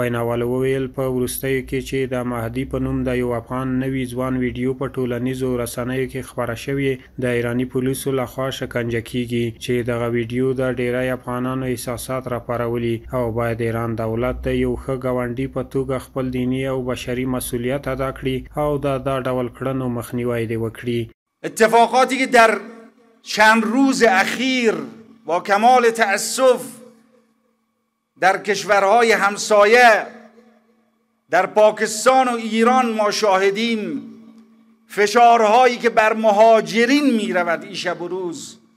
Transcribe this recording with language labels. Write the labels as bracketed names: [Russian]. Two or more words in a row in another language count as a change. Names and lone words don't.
[Pashto] ویناوالو وویل په وروستیو کې چې د مهدي په نوم د یو افغان نوي ځوان ویډیو په ټولنیزو رسنیو کې خپره شوې د ایراني پولیسو لخوا شکنجه کیږي، چې دغه ویډیو د ډیری افغانانو احساسات راپارولي او باید ایران دولت د یو ښه ګاونډي په توګه خپل دیني او بشري مسئولیت ادا کړي او د دا ډول کړنو مخنیوی دې وکړي. [Persian] اتفاقاتی که در چند روز اخیر با کمال تأسف در کشورهای همسایه در پاکستان و ایران ما شاهدیم، فشارهایی که بر مهاجرین می رود این شب و روز،